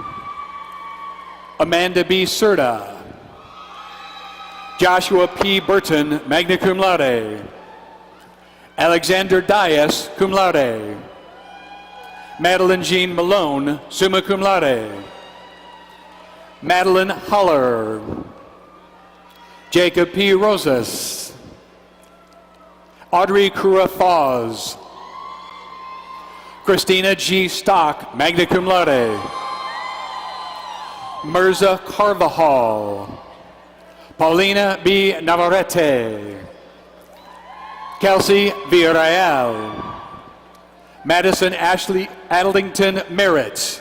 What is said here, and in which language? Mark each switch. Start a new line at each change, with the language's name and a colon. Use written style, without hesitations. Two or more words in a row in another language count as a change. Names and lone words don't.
English: Amanda B. Serta. Joshua P. Burton,
Latin: magna cum laude.
English: Alexander Dias,
Latin: cum laude.
English: Madeline Jean Malone,
Latin: summa cum laude.
English: Madeline Holler. Jacob P. Rosas. Audrey Kura Foz. Christina G. Stock,
Latin: magna cum laude.
English: Mirza Carvajal. Paulina B. Navarrete. Kelsey Villarreal. Madison Ashley Adlington Merritt.